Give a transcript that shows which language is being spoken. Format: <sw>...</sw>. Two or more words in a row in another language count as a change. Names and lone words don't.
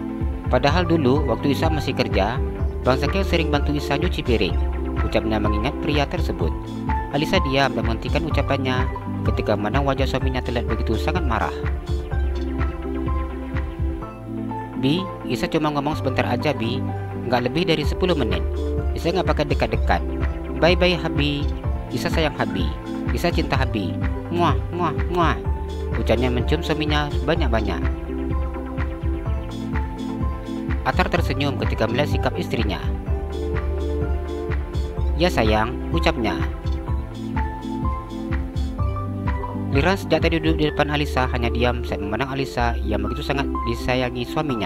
<id>Padahal dulu waktu Isa masih kerja, Bang Zaki sering bantu Isa nyuci piring," ucapnya mengingat pria tersebut. Alisa diam dan menghentikan ucapannya ketika memandang wajah suaminya terlihat begitu sangat marah. "Bi, Isa cuma ngomong sebentar aja Bi, nggak lebih dari 10 menit. Isa nggak pakai dekat-dekat. Bye-bye Habi. Isa sayang Habi. Isa cinta Habi. Muah, muah, muah," ucapnya mencium suaminya banyak-banyak. Atar tersenyum ketika melihat sikap istrinya. "Ya sayang," ucapnya. Lira sejak tadi duduk di depan Alisa hanya diam saat memandang Alisa yang begitu sangat disayangi suaminya.</id>